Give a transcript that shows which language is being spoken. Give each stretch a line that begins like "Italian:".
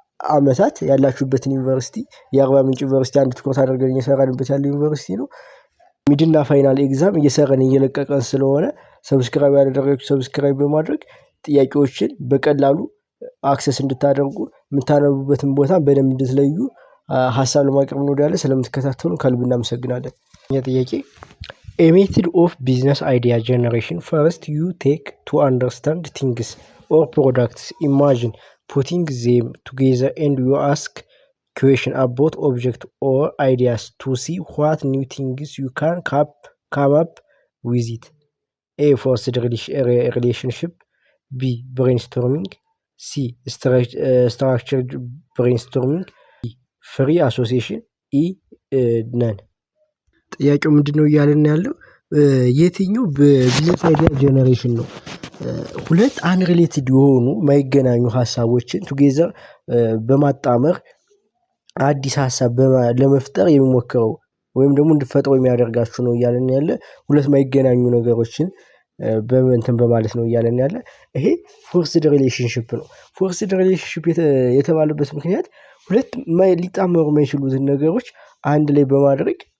Amharic: አመታት ያላችሁበትን ዩኒቨርሲቲ የአርባ ምንጭ ዩኒቨርሲቲ አንድ ትኩረት አድርገን እየሰራንበት ያለ ዩኒቨርሲቲ ነው። ሚድና ፋይናል ኤግዛም እየሰራን እየለቀቀን ስለሆነ ሰብስክራይብ ያደረጋችሁ ሰብስክራይብ በማድረግ ጥያቄዎችን በቀላሉ አክሰስ እንድታደርጉ የምታነቡበትን ቦታ በደንብ እንድትለዩ ሐሳብ ለማቅረብ እንወዳለን። ስለምትከታተሉ ከልብ እናመሰግናለን። ጥያቄ
English: A method of business idea generation. First, you take to understand things or products. Imagine putting them together and you ask question about object or ideas to see what new things you can come up with it. A. Forced relationship. B. Brainstorming. C. Structured brainstorming. E. Free association. E. None.
Amharic: ጥያቄው ምንድነው እያለን ያለው የትኛው በቢዝነስ አይዲያ ጀነሬሽን ነው? ሁለት አንሪሌትድ የሆኑ ማይገናኙ ሐሳቦችን ቱጌዘር በማጣመር አዲስ ሐሳብ ለመፍጠር የሚሞክረው ወይም ደግሞ እንድትፈጥሩ የሚያደርጋችሁ ነው እያለን ያለ ሁለት ማይገናኙ ነገሮችን በእንትን በማለት ነው እያለን ያለ ይሄ ፎርስድ ሪሌሽንሺፕ ነው። ፎርስድ ሪሌሽንሺፕ የተባለበት ምክንያት ሁለት ሊጣመሩ የማይችሉትን ነገሮች አንድ ላይ በማድረግ